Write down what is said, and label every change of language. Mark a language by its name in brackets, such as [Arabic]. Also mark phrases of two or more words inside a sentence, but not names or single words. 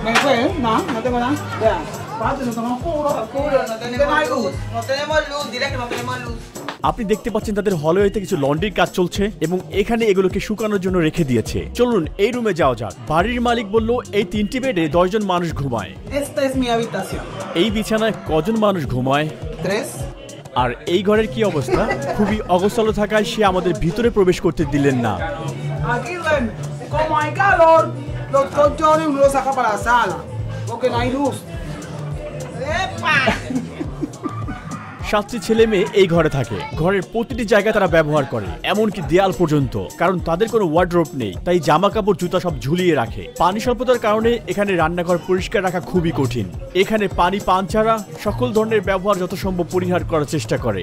[Bangla] আপনি দেখতে পাচ্ছেন তাদের হলওয়েতে কিছু লন্ড্রির কাজ চলছে এবং এখানে এগুলোকে শুকানোর জন্য রেখে দিয়েছে। চলুন এই রুমে যাওয়া যাক। বাড়ির মালিক বলল এই 3টি বেডে 10 জন মানুষ ঘুমায়। এই বিছানায় কজন মানুষ ঘুমায়? 3। আর এই ঘরের কি অবস্থা? খুবই অগোছালো থাকায় সে আমাদের ভিতরে প্রবেশ করতে দিলেন না। [Spanish] Aquí, como hay calor, los colchones uno los saca para la sala, porque no hay luz. ¡Epa! [Bangla] 7টি ছেলে মেয়ে এই ঘরে থাকে। ঘরের প্রতিটি জায়গা তারা ব্যবহার করে, এমনকি দেয়াল পর্যন্ত, কারণ তাদের কোনো ওয়ার্ডরোব নেই। তাই জামা কাপড়, জুতা সব ঝুলিয়ে রাখে। পানি স্বল্পতার কারণে এখানে রান্নাঘর পরিষ্কার রাখা খুবই কঠিন। এখানে পানি পান ছাড়া সকল ধরনের ব্যবহার যত সম্ভব পরিহার করার চেষ্টা করে।